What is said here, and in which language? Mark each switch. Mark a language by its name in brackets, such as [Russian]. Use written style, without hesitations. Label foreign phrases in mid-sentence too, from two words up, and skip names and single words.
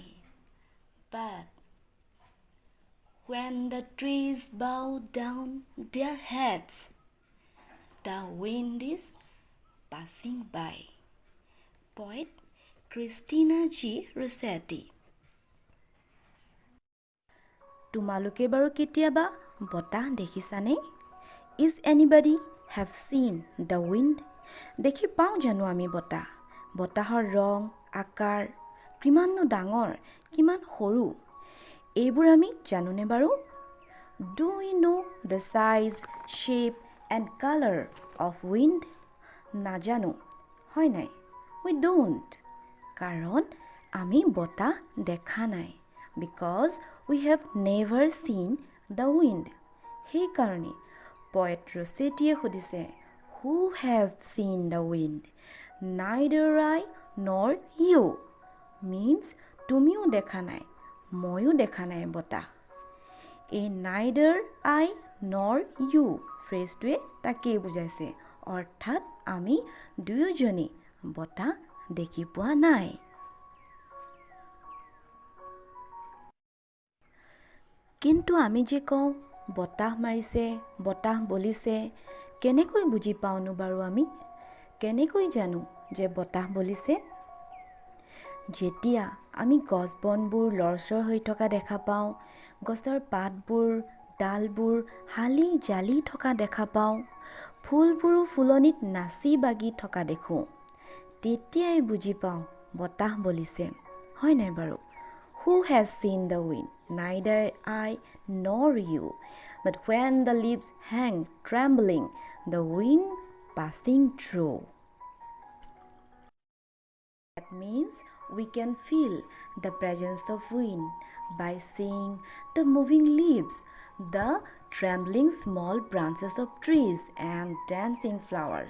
[English] But when the trees bow down their heads, the wind is passing by. Poet Christina G. Rossetti. [Assamese] তোমালোকে বাৰু কেতিয়াবা বতাহ দেখিছানে? [English] Is anybody have seen the wind? [Assamese] দেখি পাওঁ জানো আমি বতাহ? বতাহৰ ৰং, আকাৰ, কিমাননো ডাঙৰ, কিমান সৰু, এইবোৰ আমি জানোনে বাৰু? [English] Do we know the size, shape and color of wind? [Assamese] নাজানো, হয় নাই? [English] We don't. [Assamese] কাৰণ আমি বতাহ দেখা নাই. [English] Because we have never seen the wind. [Assamese] সেইকাৰণে poet Rossettiয়ে সুধিছে, [English] Who have seen the wind? Neither I nor you. Means [Assamese] তুমিও দেখা নাই, ময়ো দেখা নাই বতাহ. এই [English] neither I nor you [Assamese] ফ্ৰেজটোৱে তাকেই বুজাইছে. অৰ্থাৎ আমি দুয়োজনে বতাহ দেখি পোৱা নাই. কিন্তু আমি যে কওঁ বতাহ মাৰিছে, বতাহ বলিছে, কেনেকৈ বুজি পাওঁনো বাৰু আমি? কেনেকৈ জানো যে বতাহ বলিছে? যেতিয়া আমি গছ বনবোৰ লৰচৰ হৈ থকা দেখা পাওঁ, গছৰ পাতবোৰ, ডালবোৰ হালি জালি থকা দেখা পাওঁ, ফুলবোৰো ফুলনিত নাচি বাগি থকা দেখোঁ, তেতিয়াই বুজি পাওঁ বতাহ বলিছে, হয় নাই বাৰু? [English] Who has seen the wind? Neither I nor you. But when the leaves hang trembling, the wind passing through. That means we can feel the presence of wind by seeing the moving leaves, the trembling small branches of trees and dancing flowers.